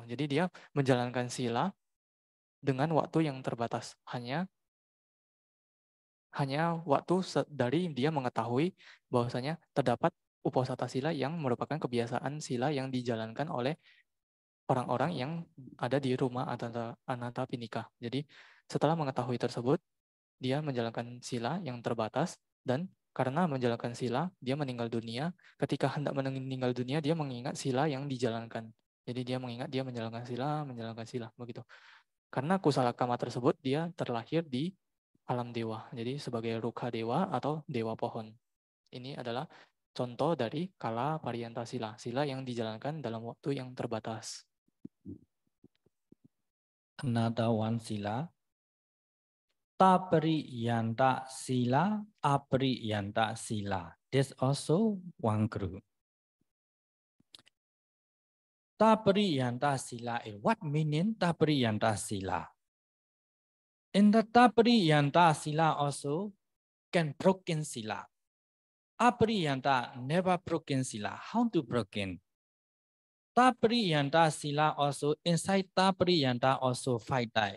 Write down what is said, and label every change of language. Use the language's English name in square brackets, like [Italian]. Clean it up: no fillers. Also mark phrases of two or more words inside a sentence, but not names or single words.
[Indonesian] Jadi dia menjalankan sila dengan waktu yang terbatas, hanya waktu dari dia mengetahui bahwasanya terdapat [Pali] Uposatha sila [Indonesian] yang merupakan kebiasaan sila yang dijalankan oleh orang-orang yang ada di rumah Anatapindika. Jadi setelah mengetahui tersebut, dia menjalankan sila yang terbatas, dan karena menjalankan sila, dia meninggal dunia. Ketika hendak meninggal dunia, dia mengingat sila yang dijalankan. Jadi dia mengingat dia menjalankan sila, begitu. Karena [Pali] kusala kama [Indonesian] tersebut, dia terlahir di alam dewa. Jadi sebagai Rukha dewa atau dewa pohon. Ini adalah contoh dari [Pali] kala pariyanta sila, [Indonesian] sila yang dijalankan dalam waktu yang terbatas. [English] Another one sila. [Pali] Tapariyanta sila, apariyanta sila. [English] There's also one group. [Pali] Tapariyanta sila. [English] What meaning [Pali] Tapariyanta sila? [English] In the [Pali] Tapariyanta sila [English] also can broken sila. Apariyanta never broken sila. How to broken? [Pali] Tapariyanta sila [English] also inside Tapariyanta also 5 types.